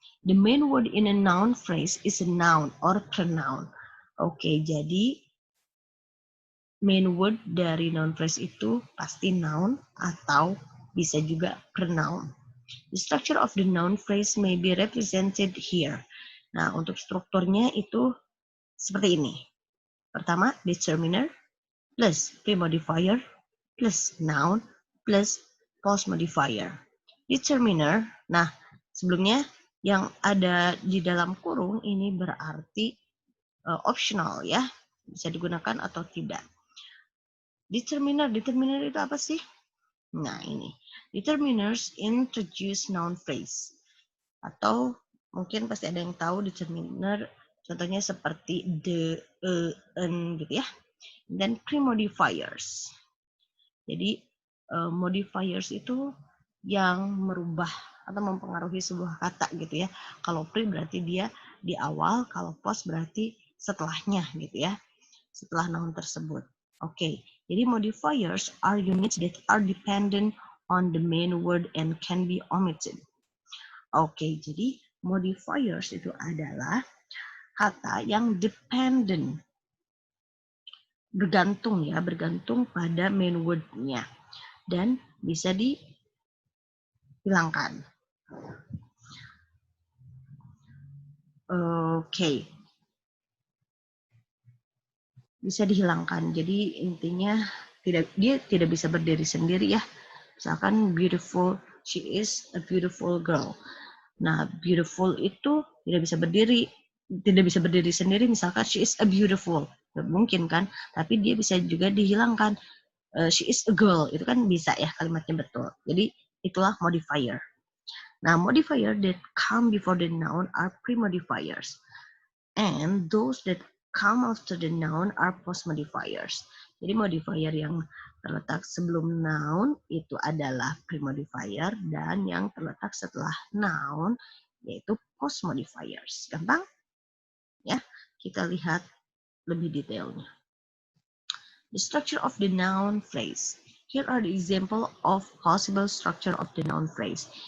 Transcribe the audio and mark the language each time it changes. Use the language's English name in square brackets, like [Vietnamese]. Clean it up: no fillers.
[English] The main word in a noun phrase is a noun or pronoun. [Indonesian] Oke, jadi main word dari noun phrase itu pasti noun atau bisa juga pronoun. [English] The structure of the noun phrase may be represented here. [Indonesian] Nah, untuk strukturnya itu seperti ini. Pertama, determiner plus premodifier plus noun plus post modifier. Determiner, nah sebelumnya yang ada di dalam kurung ini berarti optional ya, bisa digunakan atau tidak. Determiner itu apa sih? Nah ini, [English] determiners introduce noun phrase. [Indonesian] Atau mungkin pasti ada yang tahu determiner, contohnya seperti the, an gitu ya. Dan pre-modifiers. Jadi modifiers itu yang merubah atau mempengaruhi sebuah kata gitu ya. Kalau pre berarti dia di awal, kalau post berarti setelahnya gitu ya. Setelah noun tersebut. Oke, jadi [English] modifiers are units that are dependent on the main word and can be omitted. [Indonesian] Oke, jadi modifiers itu adalah kata yang dependent, bergantung pada main word-nya dan bisa dihilangkan. Oke. Bisa dihilangkan. Jadi intinya dia tidak bisa berdiri sendiri ya. Misalkan [English] beautiful, she is a beautiful girl. [Indonesian] Nah, beautiful itu tidak bisa berdiri sendiri. Misalkan [English] she is a beautiful, [Indonesian] mungkin kan? Tapi dia bisa juga dihilangkan. [English] She is a girl, [Indonesian] itu kan bisa ya kalimatnya betul. Jadi itulah modifier. [English] Nah, modifier that come before the noun are pre-modifiers. And those that come after the noun are post modifiers. [Indonesian] Jadi modifier yang terletak sebelum noun itu adalah pre-modifier, dan yang terletak setelah noun yaitu post-modifiers. Gampang? Ya, kita lihat lebih detailnya. [English] The structure of the noun phrase. Here are the example of possible structure of the noun phrase.